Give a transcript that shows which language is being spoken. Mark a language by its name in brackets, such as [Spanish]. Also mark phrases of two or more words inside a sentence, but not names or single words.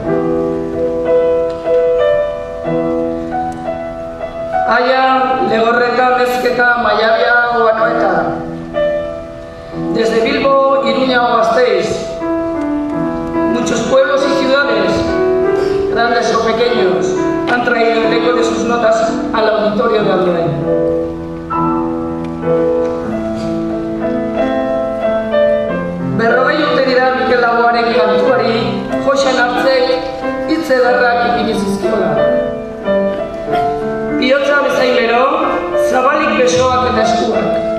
[Spanish] Aya, Legorreta, Mezqueta, Mayavia o Anoeta. Desde Bilbo, Iruña o Gasteiz. Muchos pueblos y ciudades, grandes o pequeños, han traído el eco de sus notas al auditorio de Andoain. [Basque] Berrogei urte dira Mikel Laboaren kantuari Joxan hartzek hitz ederrak ipini zizkiola. Bihotza bezain bero, zabalik besoak eta eskuak.